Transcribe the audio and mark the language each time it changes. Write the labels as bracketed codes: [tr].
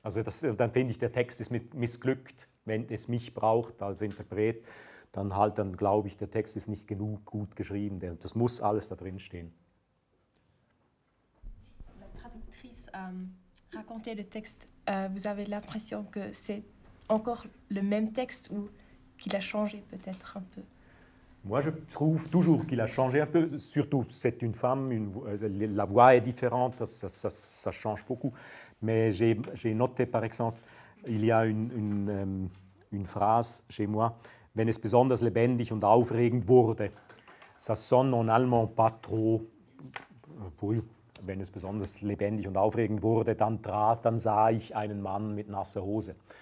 [de] Also dann finde ich, der Text ist missglückt, wenn es mich braucht als Interpret. Dann glaube ich, der Text ist nicht genug gut geschrieben. Das muss alles da drin stehen. [fr] La traductrice racontait le texte. Vous avez l'impression que c'est encore le même texte ou qu'il a changé peut-être un peu? Moi, je trouve toujours qu'il a changé un peu. Surtout, c'est une femme, la voix est différente, ça change beaucoup. Mais j'ai noté, par exemple, il y a une phrase chez moi, [de] wenn es besonders lebendig und aufregend wurde. [fr] Ça sonne en allemand pas trop. [de] Wenn es besonders lebendig und aufregend wurde, dann sah ich einen Mann mit nasser Hose.